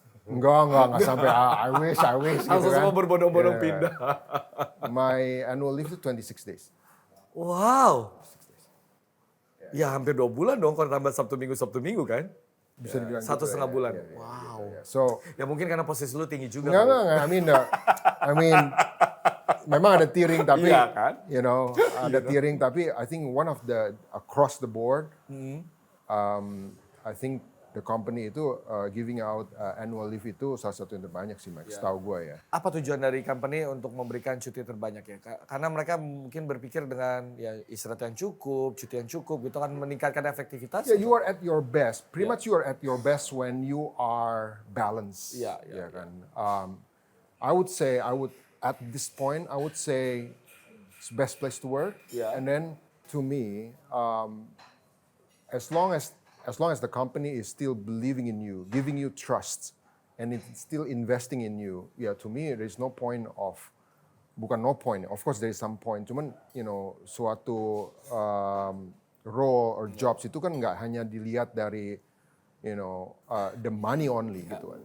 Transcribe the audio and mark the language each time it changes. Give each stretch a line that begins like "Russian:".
Indonesian: Enggak sampai
English: I wish
Indonesian: gitu Langsung kan. semua berbondong-bondong
English: Yeah.
Indonesian: pindah.
English: My annual leave
Indonesian: itu
English: 26 days.
Indonesian: Wow. Ya hampir 2 bulan dong kalau tambah Sabtu Minggu kan? Bisa dibilang 1,5 gitu, bulan. ya.
English: Wow. So,
Indonesian: Ya mungkin karena posisi lu tinggi juga. enggak.
English: I mean,
Indonesian: memang ada tiering tapi, Iya kan?
English: you know,
Indonesian: ada tiering tapi
English: I think one of the across the board, I think the company
Indonesian: itu
English: giving out annual leave
Indonesian: itu salah satu yang terbanyak sih,
English: Max.
Indonesian: Setahu gue ya. Apa tujuan dari company untuk memberikan cuti terbanyak ya? Karena mereka mungkin berpikir dengan ya istirahat yang cukup, cuti yang cukup gitu kan meningkatkan efektivitas.
English: Yeah, you are at your best. Pretty much you are at your best when you are balanced. Yeah.
Indonesian: Kan.
English: I would say at this point I would say it's the best place to work. Yeah. And then to me, as long as the company is still believing in you, giving you trust, and it's still investing in you, yeah, to me there is no point of,
Indonesian: bukan
English: no point, of course there is some point,
Indonesian: cuman
English: you know
Indonesian: suatu role or jobs itu kan nggak hanya dilihat dari
English: you know the money only
Indonesian: gitu.